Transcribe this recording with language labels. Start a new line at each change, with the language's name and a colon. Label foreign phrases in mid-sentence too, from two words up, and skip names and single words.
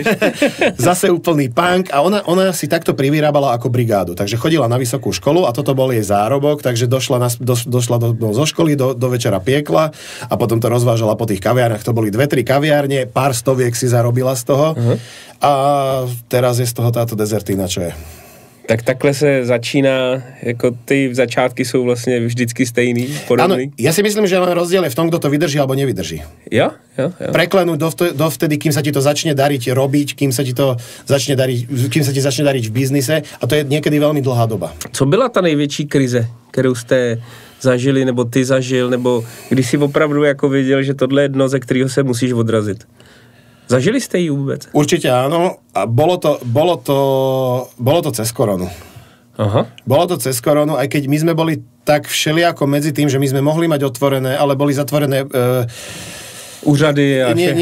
Slovak: Zase úplný punk a ona si takto privyrábala ako brigádu, takže chodila na vysokú školu a toto bol jej zárobok, takže došla zo školy, do večera piekla a potom to rozvážala po tých kaviárnach, to boli 2-3 kaviárne, pár stoviek si zarobila z toho a teraz je z toho táto dezertína, čo je.
Czech: Tak takhle se začíná, jako ty začátky jsou vlastně vždycky stejný, podobný.
Slovak: Áno, ja si myslím, že len rozdiel je v tom, kto to vydrží alebo nevydrží.
Czech: Jo.
Slovak: Preklenúť dovtedy, kým sa ti to začne dariť robiť, kým sa ti začne dariť v biznise a to je niekedy veľmi dlhá doba.
Czech: Co byla ta největší krize, kterou jste zažili, nebo ty zažil, nebo když si opravdu jako věděl, že tohle je dno, ze kterého se musíš odrazit?
Slovak: Zažili ste ju vôbec? Určite áno. A bolo to cez koronu. Aha. Bolo to cez koronu, aj keď my sme boli tak všelijako medzi tým, že my sme mohli mať otvorené, ale boli zatvorené
Czech: úřady a všechno.